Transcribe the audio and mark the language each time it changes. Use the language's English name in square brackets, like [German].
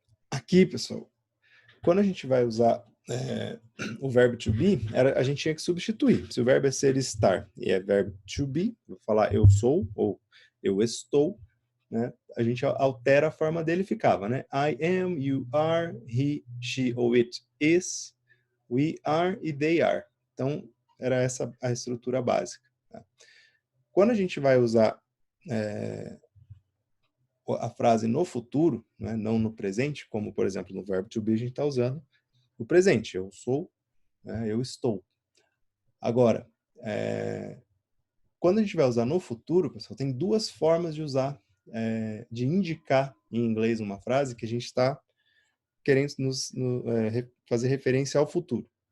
[Portuguese] Aqui, pessoal, quando a gente vai usar o verbo to be, a gente tinha que substituir. Se o verbo é ser e estar e é verbo to be, vou falar eu sou ou eu estou, né? A gente altera a forma dele, ficava, né? [English] I am, you are, he, she ou it is, we are e they are. [Portuguese] Então, era essa a estrutura básica. Tá? Quando a gente vai usar a frase no futuro, né, não no presente, como, por exemplo, no verbo to be, a gente está usando o presente. Eu sou, né, eu estou. Agora, quando a gente vai usar no futuro, pessoal, tem duas formas de usar, de indicar em inglês uma frase que a gente está querendo fazer referência ao futuro.